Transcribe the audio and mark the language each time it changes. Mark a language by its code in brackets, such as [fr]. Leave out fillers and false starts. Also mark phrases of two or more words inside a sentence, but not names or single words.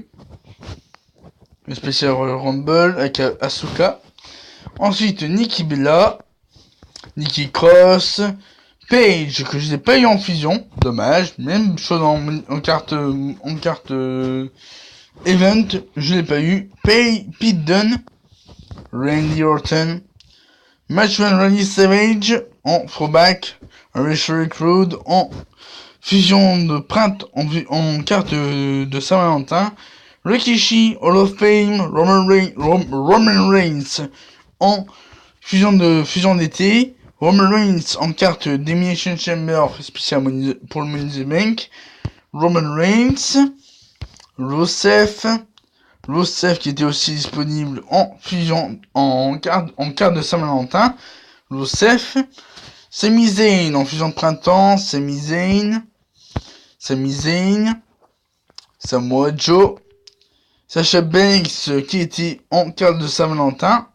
[fr] Le spécial Royal Rumble avec Asuka. Ensuite Nikki Bella, Nikki Cross, Paige que je n'ai pas eu en fusion, dommage. Même chose en carte event, je l'ai pas eu. Pete Dunne, Randy Orton, Matchman Randy Savage en throwback, Rachel Road en fusion de printemps, en carte de Saint-Valentin. Rikishi, Hall of Fame, Roman Reigns en fusion d'été. Roman Reigns en carte d'Elimination Chamber spécial pour le Money in the Bank. Roman Reigns. Rusev qui était aussi disponible en fusion en carte de Saint-Valentin. Rusev. Sami Zayn en fusion de printemps. Sami Zayn. Samoa Joe. Sasha Banks qui était en carte de Saint-Valentin.